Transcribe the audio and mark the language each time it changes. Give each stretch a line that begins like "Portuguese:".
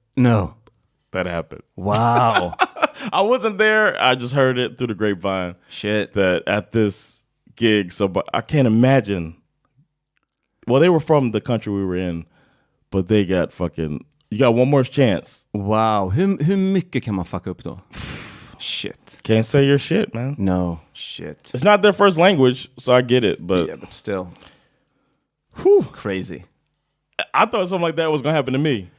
English: No. That happened. Wow. I wasn't there. I just heard it through the grapevine. Shit. That at this gig, but I can't imagine. Well, they were from the country we were in, but they got fucking. You got one more chance. Wow.
Swedish: Hur mycket kan man fucka upp då?
English: Shit. Can't say your shit, man. No. Shit. It's not their first language, so I get it, but. Yeah, but still. Whew. Crazy. I thought something like that was going to happen to me.